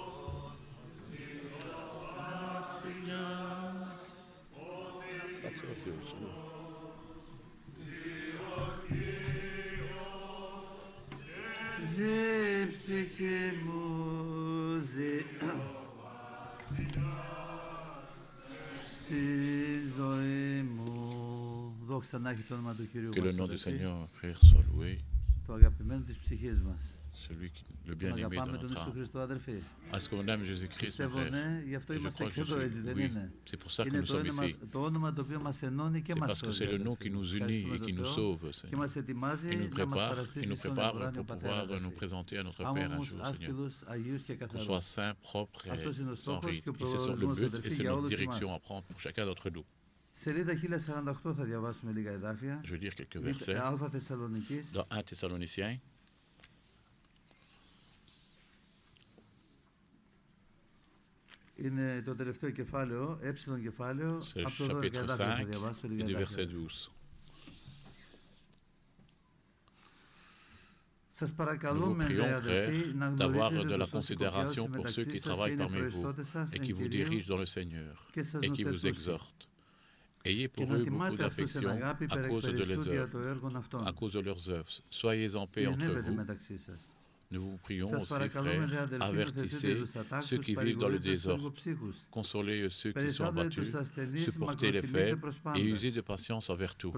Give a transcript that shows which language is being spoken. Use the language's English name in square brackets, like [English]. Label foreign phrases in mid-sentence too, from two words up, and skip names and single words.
[Greek] Ζει ψυχή μου, ζει στη ζωή μου. Δόξα να έχει το όνομα του Κυρίου μας, το αγαπημένο της ψυχής μας. [French] Le bien-aimé de notre âme. Est-ce qu'on aime Jésus-Christ, mon frère? Je crois que oui. C'est pour ça que nous sommes ici. C'est parce que c'est le nom qui nous unit et qui nous sauve, Seigneur. Et nous prépare pour pouvoir nous présenter à notre Père un jour, Seigneur. Qu'on soit saint, propre et sans ride. Et c'est sur le but et c'est notre direction à prendre pour chacun d'entre nous. Je vais lire quelques versets. Dans 1 Thessaloniciens. [Greek] Είναι το τελευταίο κεφάλαιο, κεφάλαιο, από το 12 θα διαβάσω λίγα. Σας παρακαλούμε, αδελφοί, να γνωρίζετε τους οσικοπιάζους μεταξύ σας και είναι προϊστώτες σας εν Κυρίω και σας νουθετούσι. [French] Ayez pour eux beaucoup d'affection à cause de leurs œuvres, à cause de leurs œuvres. Soyez en paix entre vous. Nous vous prions aussi, frères, avertissez ceux qui vivent dans le désordre, consolez ceux qui sont abattus, supportez les faibles et usez de patience envers tous.